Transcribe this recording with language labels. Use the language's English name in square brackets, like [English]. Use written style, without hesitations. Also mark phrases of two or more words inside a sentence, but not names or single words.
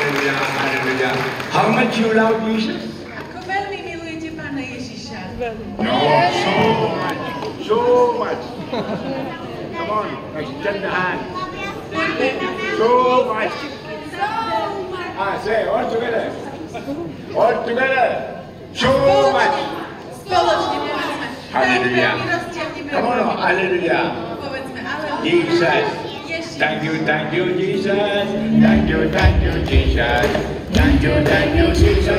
[English] Hallelujah, hallelujah. How much you love Jesus? [Slovak] Ako veľmi milujete Pána Ježiša. [English] No, so much. Come on, extend the hand. So much. Say all together. All together. So much. [Slovak] Spoločne povedzme. [English] Hallelujah. Come on, hallelujah. [Slovak] Povedzme, [English] hallelujah. Jesus. Thank you, Jesus. Thank you, Jesus. Thank you, Jesus.